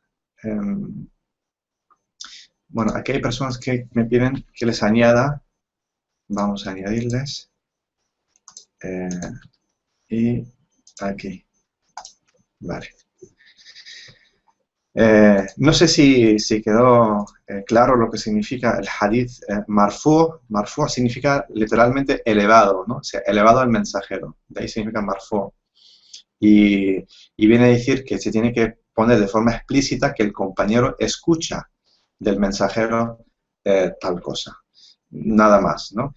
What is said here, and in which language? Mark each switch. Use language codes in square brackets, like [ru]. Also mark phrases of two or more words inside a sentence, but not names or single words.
[es] Bueno, aquí hay personas que me piden que les añada. Vamos a añadirles. Y aquí. Vale. No sé si quedó claro lo que significa el [ar] حديث مرفوع. [es] Marfu significa literalmente elevado, ¿no? O sea, elevado al mensajero. De ahí significa marfu. Y, y viene a decir que se tiene que poner de forma explícita que el compañero escucha del mensajero tal cosa. Nada más, ¿no?